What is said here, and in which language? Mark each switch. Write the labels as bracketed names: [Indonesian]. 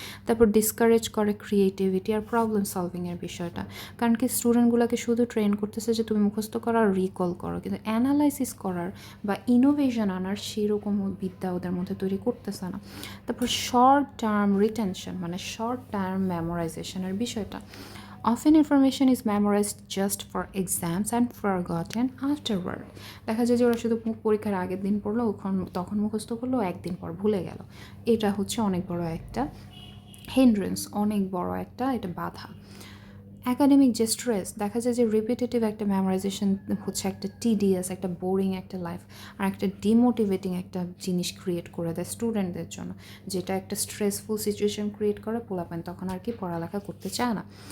[Bangla] তারপর ডিসকারেজ করে ক্রিয়েটিভিটি আর প্রবলেম সলভিংয়ের বিষয়টা, কারণ কি স্টুডেন্টগুলোকে শুধু ট্রেন করতেছে যে তুমি মুখস্থ করো আর রিকল করো, কিন্তু অ্যানালাইসিস করার বা ইনোভেশন আনার সেরকম বিদ্যা ওদের মধ্যে তৈরি করতেছে না। তারপর শর্ট টার্ম রিটেনশন, মানে শর্ট টার্ম মেমোরাইজেশনের বিষয়টা। [English] Often information is memorized just for exams and forgotten afterward. [Bangla] দেখা যায় যে ওরা শুধু পরীক্ষার আগের দিন পড়লো, তখন মুখস্থ করলো, একদিন পর ভুলে গেল। এটা হচ্ছে অনেক বড় একটা হিন্ড্রেন্স, অনেক বড় একটা এটা বাধা। অ্যাকাডেমিক যে স্ট্রেস, দেখা যায় যে রিপিটেটিভ একটা মেমোরাইজেশন হচ্ছে একটা টিডিয়াস, একটা বোরিং একটা লাইফ, আর একটা ডিমোটিভেটিং একটা জিনিস ক্রিয়েট করে দেয় স্টুডেন্টদের জন্য, যেটা একটা স্ট্রেসফুল সিচুয়েশন ক্রিয়েট করে, পোলাপেন তখন আর কি পড়ালেখা করতে চায় না।